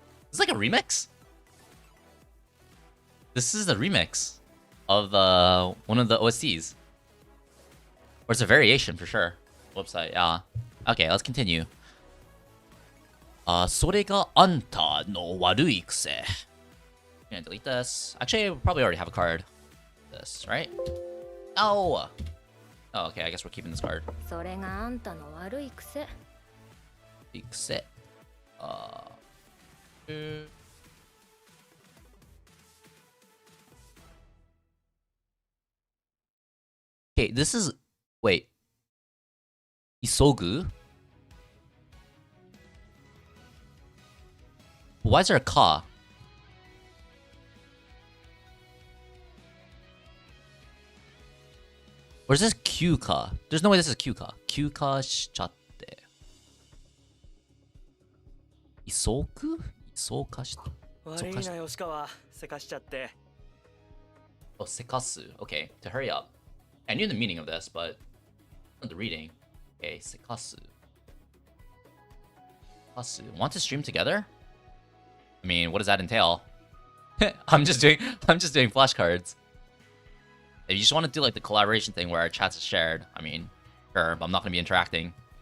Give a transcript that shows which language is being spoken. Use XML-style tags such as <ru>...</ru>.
<en>Is this like a remix? This is a remix of the one of the OSCs. Or it's a variation for sure. Website, yeah. Okay, let's continue.</en> <ja>それがあんたの悪い癖.</ja> <en>Gonna delete this. Actually, I probably already have a card. This, right? Oh! Oh, okay, I guess we're keeping this card.</en> <ja>それがあんたの悪い癖。癖.</ja> <en>Okay, this is... Wait. Isogu? Why is there a ka? Or is this Q ka? There's no way this is Q ka.</en> <ja>Q ka shichatte. Isoku? Isoka shita. 悪いな吉川せかしちゃって</ja> <en>Oh, sekasu. Okay, to hurry up. I knew the meaning of this, but not the reading. Okay, sekasu. Sekasu. Want to stream together? I mean, what does that entail? I'm just doing flashcards. If you just want to do like the collaboration thing where our chats are shared, I mean, sure, but I'm not gonna be interacting.</en>